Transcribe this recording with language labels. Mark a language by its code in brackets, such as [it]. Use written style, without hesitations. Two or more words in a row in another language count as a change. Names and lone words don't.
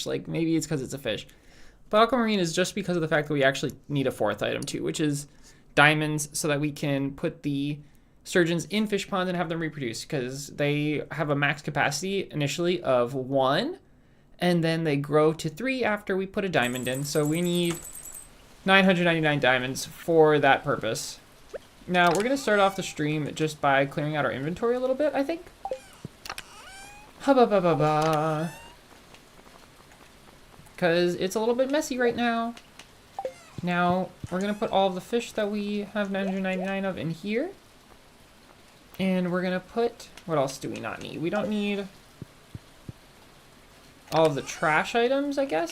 [en] Like, maybe it's because it's a fish. But aquamarine is just because of the fact that we actually need a 4th item, too, which is diamonds, so that we can put the sturgeons in fish ponds and have them reproduce, because they have a max capacity initially of 1, and then they grow to 3 after we put a diamond in. So we need 999 diamonds for that purpose. Now, we're going to start off the stream just by clearing out our inventory a little bit, I think. Hubba-ba-ba-ba. Because it's a little bit messy right now. Now, we're going to put all of the fish that we have 999 of in here. And we're going to put... what else do we not need? We don't need all of the trash items, I guess.